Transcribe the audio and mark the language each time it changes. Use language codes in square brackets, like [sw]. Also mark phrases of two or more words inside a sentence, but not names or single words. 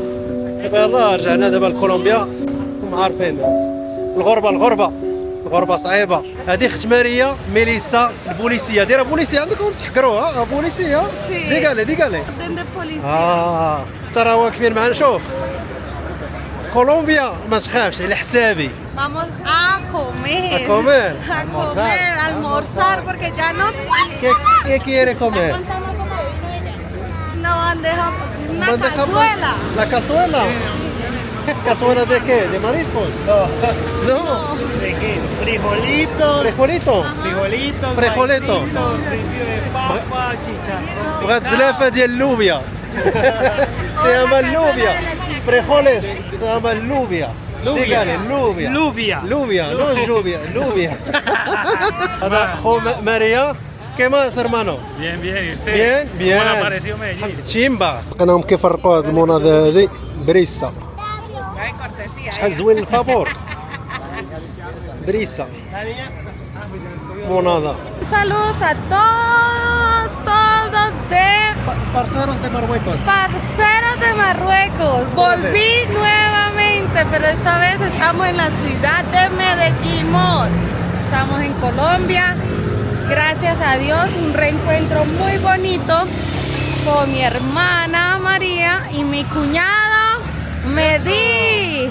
[ar] يلا رجعنا دابا لكولومبيا. راكم عارفين الغربه صعيبه. هذه اخت ماريا ميليسا البوليسيه. دايره بوليسيه عندكم تحكروها؟ بوليسيه ديكالي ترى واقفين معنا. شوف كولومبيا ما تخافش على حسابي. [es] Vamos a comer. A comer. A comer, a almorzar, porque ya no... ¿Qué quiere comer? Una bandeja, una Bandeja cazuela. ¿La cazuela? ¿Cazuela de qué? ¿De mariscos? No. ¿De qué? Frijolito. ¿Frijolito? Frijolito. Frijolito. de papa, chicharrón. [ar] بغات زلافه ديال اللوبيا. سيما اللوبيا. فريخوليس سيما اللوبيا. ديكالي لوبيا لوبيا. هذا خو ماريا. [es] ¿Qué más, hermano? Bien, ¿y usted? Bien. ¿Cómo le pareció Medellín? تشيمبا. [ar] لقيناهم كيفرقوا هذه المناضله هذه بريسا. شحال زوين الفابور. بريسا مناضله. [es] Saludos a todos de Parceros de Marruecos. Parceros de Marruecos. Volví nuevamente, pero esta vez estamos en la ciudad de Medellín. Estamos en Colombia. Gracias a Dios, un reencuentro muy bonito con mi hermana María y mi cuñado Medi.